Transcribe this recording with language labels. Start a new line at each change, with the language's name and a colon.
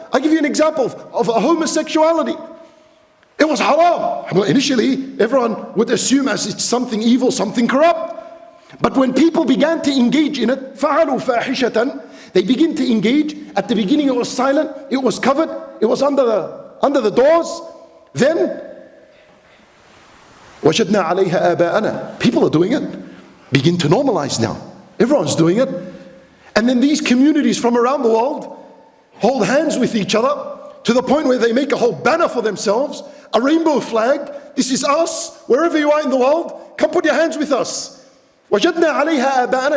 English: I'll give you an example of a homosexuality. It was haram. Well, initially, everyone would assume as it's something evil, something corrupt. But when people began to engage in it,
Arabic: فَعَلُوا فَاحِشَةً,
English: they begin to engage. At the beginning it was silent, it was covered, it was under the doors.
Arabic: Then, وَجَدْنَا عَلَيْهَا آبَاءَنَا.
English: People are doing it. Begin to normalize now. Everyone's doing it. And then these communities from around the world hold hands with each other to the point where they make a whole banner for themselves, a rainbow flag. This is us, wherever you are in the world, come put your hands with us.
Arabic: وَجَدْنَا عَلَيْهَا آبَاءَنَا.